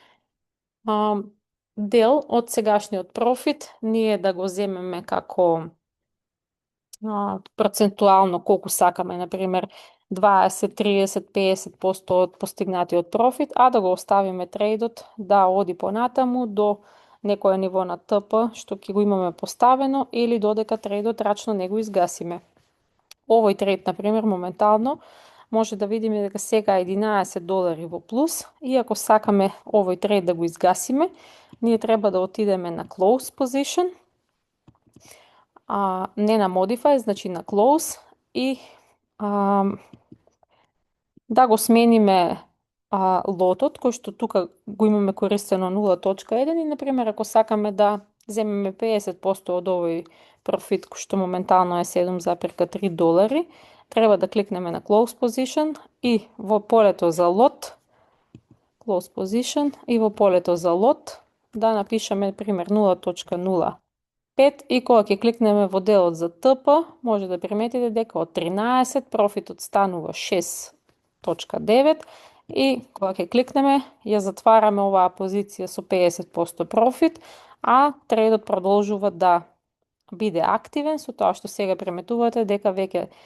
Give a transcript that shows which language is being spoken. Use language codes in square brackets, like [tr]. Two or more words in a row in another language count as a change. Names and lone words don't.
[mk] дел од сегашниот профит ние да го земеме како процентуално колку сакаме, например 20, 30, 50% од постигнатиот профит, а да го оставиме трейдот да оди понатаму до некое ниво на ТП што ќе го имаме поставено или додека трейдот рачно не го изгасиме. Овој трейд, например, моментално може да видиме дека сега е $11 во плюс, и ако сакаме овој трейд да го изгасиме, ние треба да отидеме на [en] close position, [mk] не на modify, значи на close, и да го смениме лотот, кој што тука го имаме користено 0.1, и, например, ако сакаме да земеме 50% од овој профит, кој што моментално е $7,3, треба да кликнеме на [en] close position [mk] и во полето за лот, [en] close position, [mk] и во полето за лот да напишеме, пример, 0.05, и кога ќе кликнеме во делот за ТП, може да приметите дека од 13 профитот станува 6.9, и кога ќе кликнеме, ја затвараме оваа позиција со 50% профит, а трейдот продолжува да биде активен, со тоа што сега приметувате дека веќе